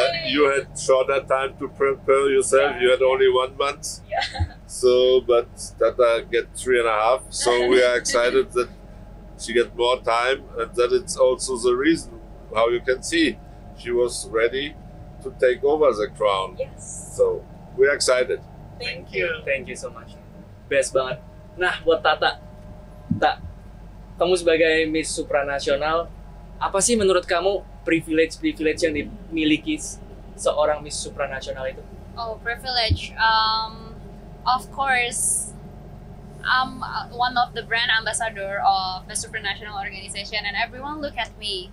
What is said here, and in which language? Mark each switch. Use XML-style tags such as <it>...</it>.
<en>You had shorter time to prepare yourself. You had only 1 month. So, but Tata get 3.5. So we are excited that she get more time, and that it's also the reason how you can see she was ready to take over the crown. So we're excited. Thank you. Thank you so much. Best</en> <id>banget. Nah, buat Tata, kamu sebagai Miss Supranasional, apa sih menurut kamu privilege yang dimiliki seorang Miss Supranasional itu?</id> <en>Oh, privilege. Of course, I'm one of the brand ambassador of the Supranational organization, and everyone look at me.</en>